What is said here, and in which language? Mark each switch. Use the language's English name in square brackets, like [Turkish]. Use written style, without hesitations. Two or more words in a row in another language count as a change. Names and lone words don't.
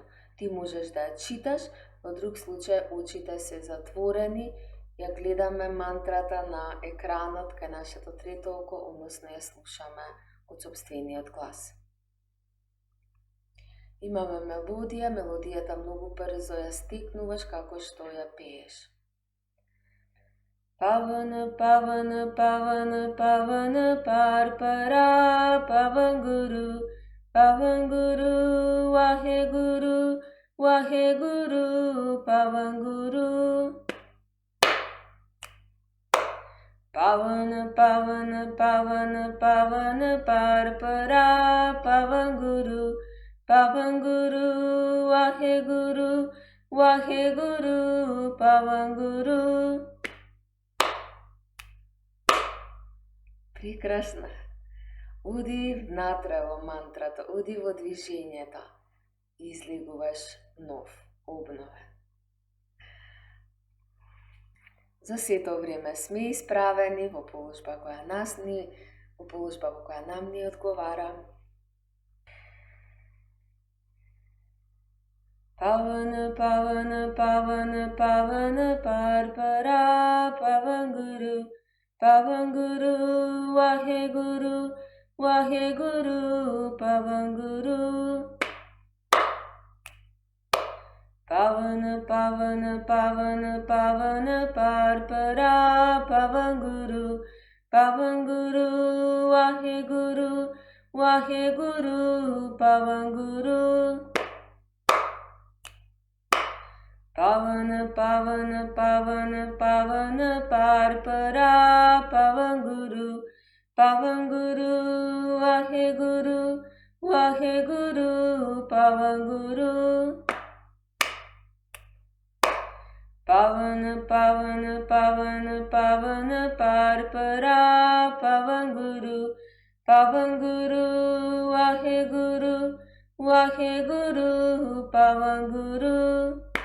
[Macedonian] Ти можеш да ја читаш, во друг случај очите се затворени, ја гледаме мантрата на екранот кај нашето трето око, односно ја слушаме од сопствениот глас. Имаме мелодија, мелодијата многу брзо ја стекнуваш како што ја пееш. [Punjabi] ਪਵਨ, ਪਵਨ, ਪਵਨ, ਪਵਨ, ਪਰਪਰਾ, ਪਵਨ ਗੁਰੂ, ਵਾਹਿ ਗੁਰੂ, ਪਵਨ ਗੁਰੂ. ਪਵਨ, ਪਵਨ, ਪਵਨ, ਪਵਨ, ਪਰਪਰਾ, ਪਵਨ ਗੁਰੂ, ਵਾਹਿ ਗੁਰੂ, ਪਵਨ ਗੁਰੂ. [Macedonian] Прекрасно. Оди внатре во мантрата, оди во движењето. Излегуваш нов, обновен. За сето време сме исправени во положба која нам ни одговара. [Punjabi] ਪਵਨ, ਪਵਨ, ਪਵਨ, ਪਵਨ, ਪਰਪਰਾ, ਪਵਨ ਗੁਰੂ, ਵਾਹਿ ਗੁਰੂ, ਪਵਨ ਗੁਰੂ. ਪਵਨ, ਪਵਨ, ਪਵਨ, ਪਵਨ, ਪਰਪਰਾ, ਪਵਨ ਗੁਰੂ, ਵਾਹਿ ਗੁਰੂ, ਪਵਨ ਗੁਰੂ. ਪਵਨ, ਪਵਨ, ਪਵਨ, ਪਵਨ, ਪਰਪਰਾ, ਪਵਨ ਗੁਰੂ, ਵਾਹਿ ਗੁਰੂ, ਵਾਹਿਗੁਰੂ ਪਵਨ ਗੁਰੂ। ਪਵਨ ਪਵਨ ਪਵਨ ਪਵਨ ਪਾਰ ਪਰਾ ਪਵਨ ਗੁਰੂ ਵਾਹਿਗੁਰੂ ਵਾਹਿਗੁਰੂ ਪਵਨ ਗੁਰੂ।